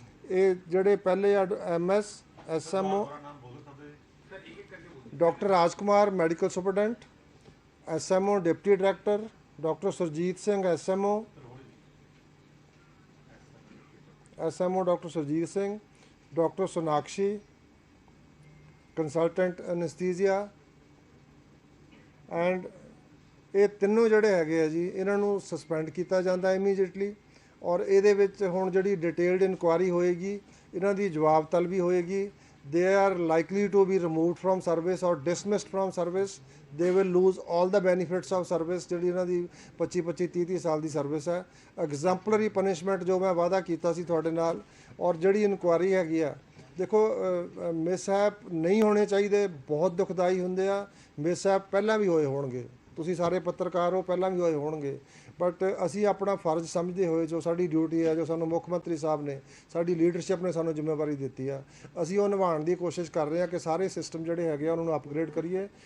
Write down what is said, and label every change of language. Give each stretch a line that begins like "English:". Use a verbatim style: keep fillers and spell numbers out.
Punjabi: ਇਹ ਜਿਹੜੇ ਪਹਿਲੇ M S S M O doctor Raj Kumar medical superintendent, S M O deputy director, doctor Surjit Singh S M O S M O doctor Surjit Singh, doctor Sonakshi consultant anaesthesia, and ਇਹ ਤਿੰਨੋਂ ਜਿਹੜੇ ਹੈਗੇ ਆ ਜੀ, ਇਹਨਾਂ ਨੂੰ ਸਸਪੈਂਡ ਕੀਤਾ ਜਾਂਦਾ ਇਮੀਡੀਏਟਲੀ। ਔਰ ਇਹਦੇ ਵਿੱਚ ਹੁਣ ਜਿਹੜੀ ਡਿਟੇਲਡ ਇਨਕੁਆਇਰੀ ਹੋਏਗੀ, ਇਹਨਾਂ ਦੀ ਜਵਾਬ ਤਲਬੀ ਹੋਏਗੀ।
English: They are likely to be removed from service or dismissed from service. They will lose all the benefits of service.
Punjabi: ਜਿਹੜੀ ਇਹਨਾਂ ਦੀ ਪੱਚੀ ਪੱਚੀ ਤੀਹ ਤੀਹ ਸਾਲ ਦੀ ਸਰਵਿਸ ਹੈ।
English: exemplary punishment
Punjabi: ਜੋ ਮੈਂ ਵਾਅਦਾ ਕੀਤਾ ਸੀ ਤੁਹਾਡੇ ਨਾਲ। ਔਰ ਜਿਹੜੀ ਇਨਕੁਆਇਰੀ ਹੈਗੀ ਆ, ਦੇਖੋ ਮਿਸਹੈਪ ਨਹੀਂ ਹੋਣੇ ਚਾਹੀਦੇ, ਬਹੁਤ ਦੁਖਦਾਈ ਹੁੰਦੇ ਆ। ਮਿਸਹੈਪ ਪਹਿਲਾਂ ਵੀ ਹੋਏ ਹੋਣਗੇ, ਤੁਸੀਂ ਸਾਰੇ ਪੱਤਰਕਾਰ ਹੋ, ਪਹਿਲਾਂ ਵੀ ਹੋਏ ਹੋਣਗੇ, ਬਟ ਅਸੀਂ ਆਪਣਾ ਫਰਜ਼ ਸਮਝਦੇ ਹੋਏ, ਜੋ ਸਾਡੀ ਡਿਊਟੀ ਹੈ, ਜੋ ਸਾਨੂੰ ਮੁੱਖ ਮੰਤਰੀ ਸਾਹਿਬ ਨੇ, ਸਾਡੀ ਲੀਡਰਸ਼ਿਪ ਨੇ ਸਾਨੂੰ ਜ਼ਿੰਮੇਵਾਰੀ ਦਿੱਤੀ ਆ, ਅਸੀਂ ਉਹ ਨਿਭਾਉਣ ਦੀ ਕੋਸ਼ਿਸ਼ ਕਰ ਰਹੇ ਹਾਂ ਕਿ ਸਾਰੇ ਸਿਸਟਮ ਜਿਹੜੇ ਹੈਗੇ ਆ ਉਹਨਾਂ ਨੂੰ ਅਪਗ੍ਰੇਡ ਕਰੀਏ।